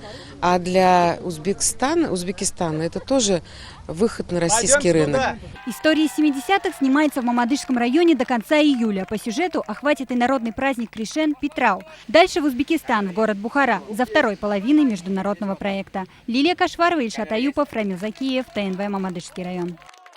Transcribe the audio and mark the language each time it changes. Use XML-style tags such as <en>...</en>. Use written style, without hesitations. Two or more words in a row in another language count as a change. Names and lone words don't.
<ru>А для Узбекистана это тоже выход на российский рынок. История 70-х снимается в Мамадышском районе до конца июля. По сюжету охватит и народный праздник Кришен Питрау. Дальше в Узбекистан, в город Бухара, за второй половиной международного проекта. Лилия Кашварова, Ильшат Аюпов, Рамил Закиев, ТНВ Мамадышский район.</ru>